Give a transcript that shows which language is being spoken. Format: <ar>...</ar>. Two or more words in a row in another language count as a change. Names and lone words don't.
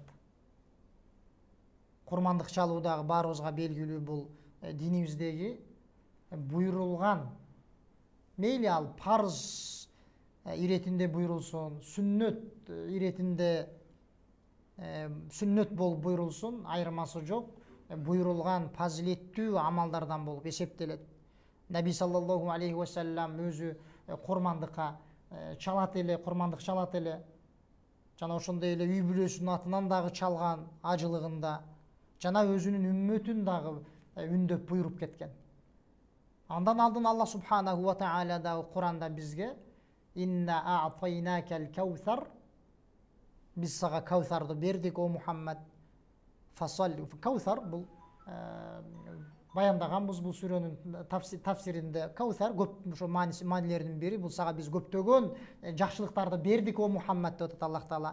<ky>Курмандык чалуу дагы барыбызга белгилүү, бул динибиздеги буйрулган, мейли ал парыз иретинде буйрулсун, сүннөт иретинде сүннөт болуп буйрулсун, айырмасы жок, буйрулган фазилеттүү амалдардан болуп эсептелет. Наби</ky> <ar>صلى الله عليه وسلم</ar> <ky>өзү курмандыкка чалат эле, курмандык чалат эле. Жана ошондой эле үй бүлөсүнүн атынан дагы чалган ажылыгында, жана өзүнүн үммөтүн дагы үндөп буйруп кеткен. Андан алдын</ky> <ar>الله سبحانه وتعالى</ar> <ky>дагы Куранда бизге</ky> <ar>إنا أعطيناك الكوثر,</ar> <ky>биз сага Каусарды бердик о Мухаммад. Фасалли. Каусар бул баяндаганбыз бул сүрөнүн тафсиринде. Каусар көп ошо маанилеринин бири, бул сага биз көптөгөн жакшылыктарды бердик о Мухаммад деп атат</ky> <ar>الله تعالى.</ar>